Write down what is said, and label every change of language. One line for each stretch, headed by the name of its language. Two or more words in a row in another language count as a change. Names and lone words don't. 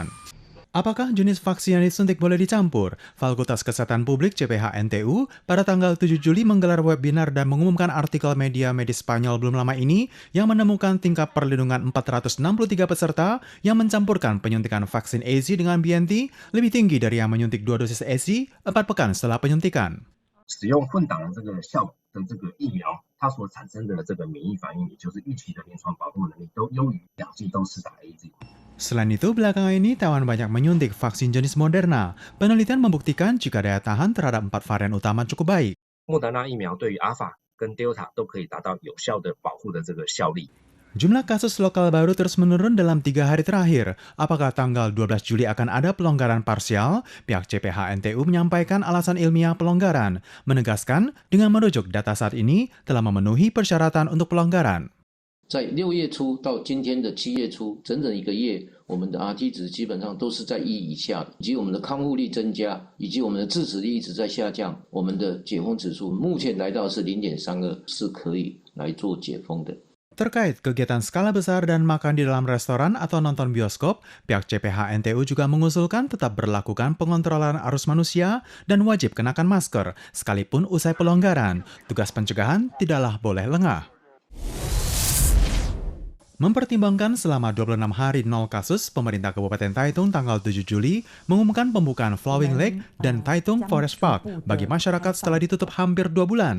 Indonesian: Apakah jenis vaksin yang disuntik boleh dicampur? Fakultas Kesehatan Publik CPH NTU pada tanggal 7 Juli menggelar webinar dan mengumumkan artikel media medis Spanyol belum lama ini yang menemukan tingkat perlindungan 463 peserta yang mencampurkan penyuntikan vaksin AZ dengan BNT lebih tinggi dari yang menyuntik 2 dosis AZ 4 pekan setelah penyuntikan.
Chinese: 使用混打的这个效的这个疫苗，它所产生的这个免疫反应，也就是预期的临床保护能力，都优于两剂都施打 AZ。
Indonesian: Selain itu, belakangan ini Taiwan banyak menyuntik vaksin jenis Moderna. Penelitian membuktikan jika daya tahan terhadap 4 varian utama cukup baik.
Chinese: 莫德纳疫苗对于阿法跟 Delta 都可以达到有效的保护的这个效力。
Indonesian: Jumlah kasus lokal baru terus menurun dalam 3 hari terakhir. Apakah tanggal 12 Juli akan ada pelonggaran parsial? Pihak CPH NTU menyampaikan alasan ilmiah pelonggaran, menegaskan dengan merujuk data saat ini telah memenuhi persyaratan untuk pelonggaran.
Chinese: 在6月初到今天的7月初，整整1个月，我们的 RT 值基本上都是在1以下的，以及我们的康复力增加，以及我们的致死率一直在下降，我们的解封指数目前来到是0.32，是可以来做解封的。
Indonesian: Terkait kegiatan skala besar dan makan di dalam restoran atau nonton bioskop, pihak CPH NTU juga mengusulkan tetap berlakukan pengontrolan arus manusia dan wajib kenakan masker, sekalipun usai pelonggaran. Tugas pencegahan tidaklah boleh lengah. Mempertimbangkan selama 26 hari 0 kasus, pemerintah Kabupaten Taitung tanggal 7 Juli mengumumkan pembukaan Flowing Lake dan Taitung Forest Park bagi masyarakat setelah ditutup hampir 2 bulan.